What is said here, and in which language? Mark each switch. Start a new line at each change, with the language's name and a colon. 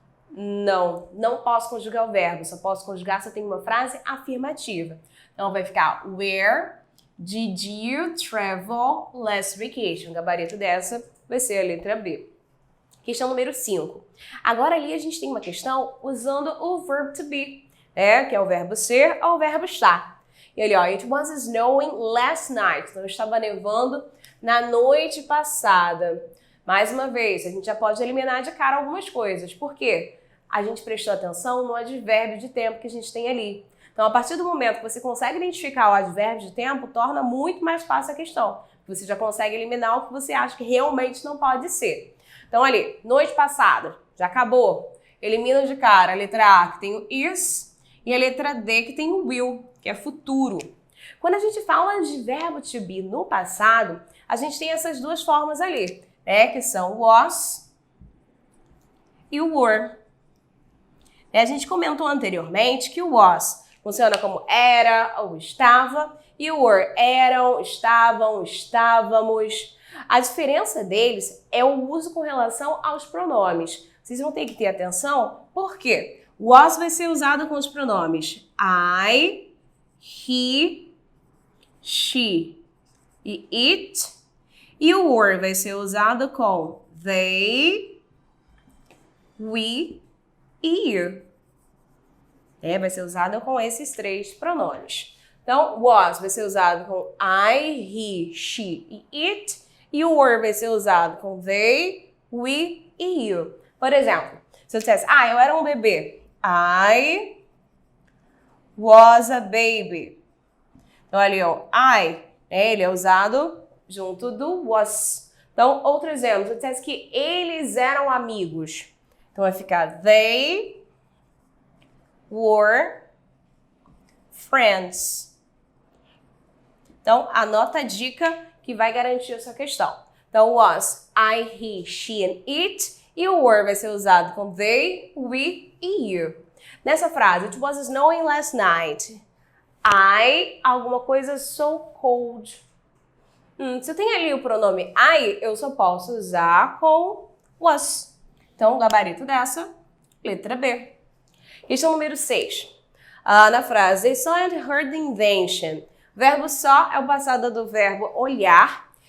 Portuguese: Não, não posso conjugar o verbo, só posso conjugar se eu tenho uma frase afirmativa. Então vai ficar
English: Where did you travel last vacation?
Portuguese: O gabarito dessa vai ser a letra B. Questão número 5. Agora ali a gente tem uma questão usando o verb to be, né? Que é o verbo ser ou o verbo estar. E ali, ó,
English: it was snowing last night.
Portuguese: Então estava nevando na noite passada. Mais uma vez, a gente já pode eliminar de cara algumas coisas. Por quê? A gente prestou atenção no advérbio de tempo que a gente tem ali. Então, a partir do momento que você consegue identificar o advérbio de tempo, torna muito mais fácil a questão. Você já consegue eliminar o que você acha que realmente não pode ser. Então, ali, noite passada, já acabou. Elimina de cara a letra A, que tem o is, e a letra D, que tem o will, que é futuro. Quando a gente fala de verbo to be no passado, a gente tem essas duas formas ali, né? Que são was e o were. A gente comentou anteriormente que o was funciona como era ou estava, e o were eram, estavam, estávamos. A diferença deles é o uso com relação aos pronomes. Vocês vão ter que ter atenção, por quê? O was vai ser usado com os pronomes I, he, she e it, e o were vai ser usado com they, we e you. Vai ser usado com esses três pronomes. Então, was vai ser usado com I, he, she e it, e o were vai ser usado com they, we e you. Por exemplo, se eu dissesse, eu era um bebê.
English: I was a baby.
Portuguese: Então, ali, ó, ele é usado junto do was. Então, outro exemplo, se eu dissesse que eles eram amigos. Então, vai ficar
English: they were friends.
Portuguese: Então, anota a dica que vai garantir essa questão.
English: Então, was, I, he, she and it.
Portuguese: E o were vai ser usado com they, we e you. Nessa frase,
English: it was snowing last night.
Portuguese: Alguma coisa
English: so cold.
Portuguese: Se eu tenho ali o pronome I, eu só posso usar com was. Então, o gabarito dessa, letra B. Questão número 6. Na frase,
English: they saw and heard the invention.
Portuguese: O verbo saw é o passado do verbo olhar